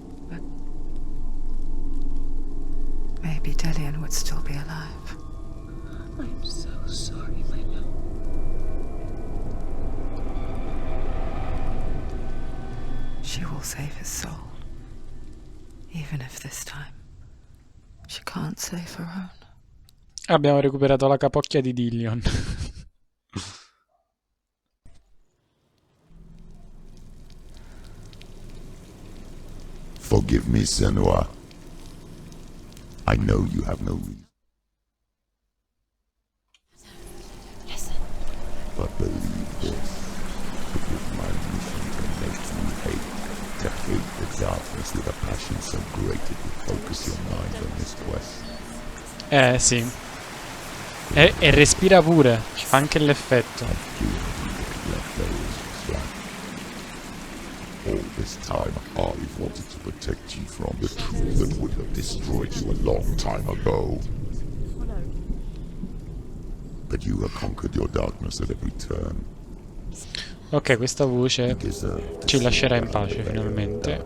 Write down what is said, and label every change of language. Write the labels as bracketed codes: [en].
[en] But maybe Dillion would still be alive. I'm so sorry, my love. She will save his soul, even if this time she can't save her own. [it] Abbiamo recuperato la capocchia di Dillion. [en] Forgive me, Senua. I know you have no reason. Listen. But believe this, because my mission can make you hate, to hate the darkness with a passion so great it will focus your mind on this quest. [it] Sì. E respira pure, fa anche l'effetto. [en] All this time I've wanted to protect you from the truth that would have destroyed you a long time ago. But you have conquered your darkness at every turn. [it] Ok, questa voce ci lascerà in pace finalmente.